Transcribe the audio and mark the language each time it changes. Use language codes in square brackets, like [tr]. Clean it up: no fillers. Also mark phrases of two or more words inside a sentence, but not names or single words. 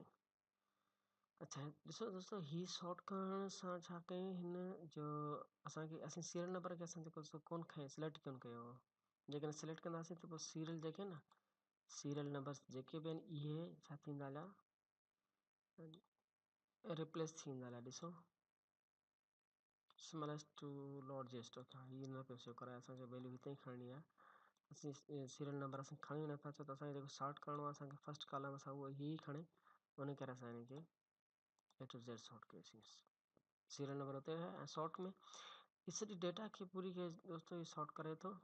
[sd] अच्छा ॾिसो दोस्तों, ही सॉर्ट करण सां छा कयूं, हिन जो असीं [en] serial number [sd] खे असां जेको कोन खयूं, सिलेक्ट कोन कयो। जेकॾहिं सिलेक्ट कंदासीं त पोइ सीरियल जेके न [en] serial numbers [sd] जेके बि आहिनि इहे छा थींदा हलिया, रिप्लेस थी वेंदा हलिया। [en] ॾिसो smallest to largest. [sd] हीअ न पियो शो कराए, असांखे वैल्यू हिते ई खणणी आहे। असीं [en] serial number [sd] असां खणी नथा, छो त असांखे जेको सॉर्ट करिणो आहे असांखे [en] first column [sd] असां उहो ई खणे, उन करे असां हिनखे [en] A to Z [sd] सॉर्ट कयोसीं। [en] serial number [sd] हुते है ऐं सॉर्ट में हीअ सॼी डेटा खे पूरी खे दोस्तों हीअ सॉर्ट करे थो।